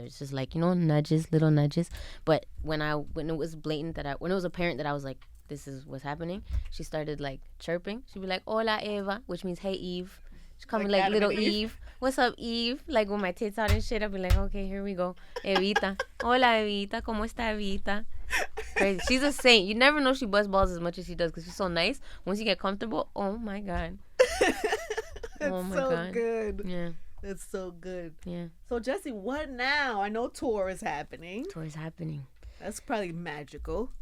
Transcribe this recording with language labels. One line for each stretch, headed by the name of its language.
English: It's just like, you know, little nudges. But when it was blatant when it was apparent that I was like, this is what's happening, she started like chirping. She'd be like,
Spanish: "Hola,
English: Eva," which means "Hey, Eve." She called me like little Eve. "What's up, Eve?" Like with my tits out and shit, I'd be like, "Okay, here we go, Evita."
Spanish: "Hola, Evita, ¿cómo está, Evita?"
English: Crazy. She's a saint. You never know she busts balls as much as she does because she's so nice. Once you get comfortable, oh my god. Oh my god. Good. Yeah. It's so good. Yeah. So Jessie, what now? I know tour is happening. That's probably magical.